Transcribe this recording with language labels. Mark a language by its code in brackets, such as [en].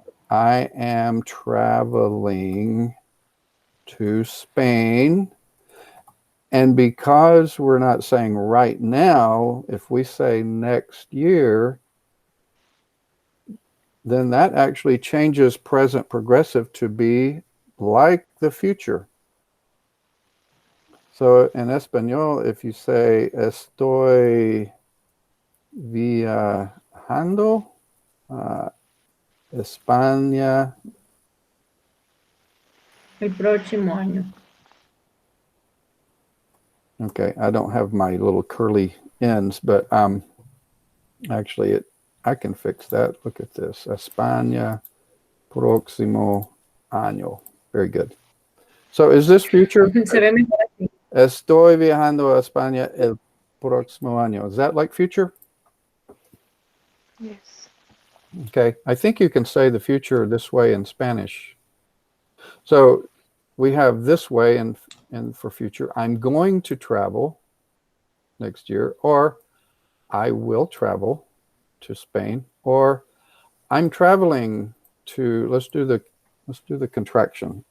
[en] I am traveling to Spain. And because we're not saying right now, if we say next year, then that actually changes present progressive to be like the future. So in Espanol, if you say [es] estoy viajando a España. El próximo año. [en] Okay, I don't have my little curly ends, but actually I can fix that. Look at this. España próximo año. Very good. So is this future? [es] Se ve mejor así. Estoy viajando a España el próximo año. [en] Is that like future? Yes. Okay. I think you can say the future this way in Spanish. So we have this way and for future. I'm going to travel next year, or I will travel to Spain, or I'm traveling to, let's do the contraction.